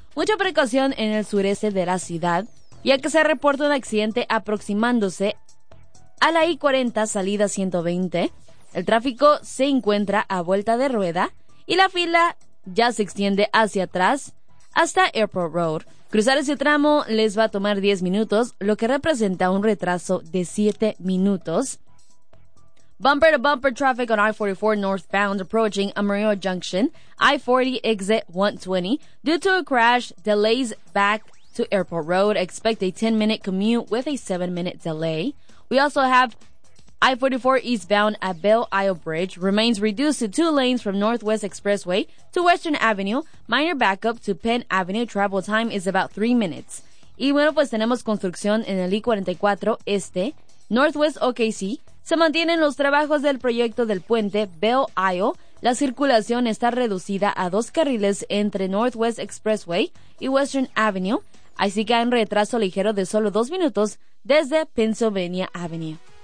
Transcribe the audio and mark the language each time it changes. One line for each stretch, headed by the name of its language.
Spanish: Mucha precaución en el sureste de la ciudad, ya que se reporta un accidente aproximándose a la I-40 salida 120. El tráfico se encuentra a vuelta de rueda y la fila ya se extiende hacia atrás hasta Airport Road. Cruzar ese tramo les va a tomar 10 minutos, lo que representa un retraso de 7 minutos.
English: Bumper to bumper traffic on I-44 northbound approaching Amarillo Junction, I-40 exit 120. Due to a crash, delays back to Airport Road. Expect a 10-minute commute with a 7-minute delay. We also have I-44 eastbound at Belle Isle Bridge remains reduced to 2 lanes from Northwest Expressway to Western Avenue. Minor backup to Penn Avenue. Travel time is about 3 minutes.
Spanish: Y bueno, pues tenemos construcción en el I-44 este, Northwest OKC. Se mantienen los trabajos del proyecto del puente Belle Isle. La circulación está reducida a 2 carriles entre Northwest Expressway y Western Avenue. Así que hay un retraso ligero de solo 2 minutos desde Pennsylvania Avenue.